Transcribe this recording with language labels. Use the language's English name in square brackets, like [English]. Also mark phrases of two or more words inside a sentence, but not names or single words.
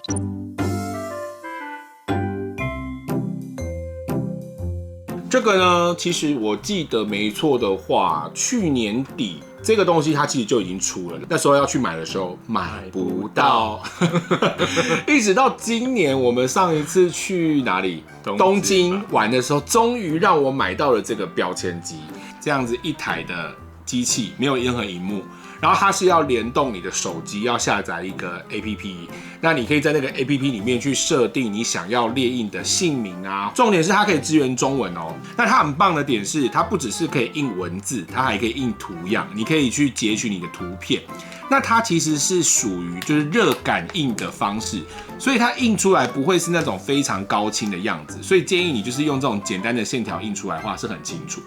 [Chinese] 這個呢，其實我記得沒錯的話，去年底這個東西它其實就已經出了，那時候要去買的時候買不到，一直到今年我們上一次去哪裡？東京玩的時候，終於讓我買到了這個標籤機，這樣子一台的機器，沒有任何螢幕。然後它是要聯動你的手機，要下載一個 APP，那你可以在那個 APP 裡面去設定你想要列印的姓名啊。重點是它可以支援中文哦。那它很棒的點是，它不只是可以印文字，它還可以印圖樣，你可以去截取你的圖片。那它其實是屬於就是熱感應的方式，所以它印出來不會是那種非常高清的樣子，所以建議你就是用這種簡單的線條印出來的話是很清楚。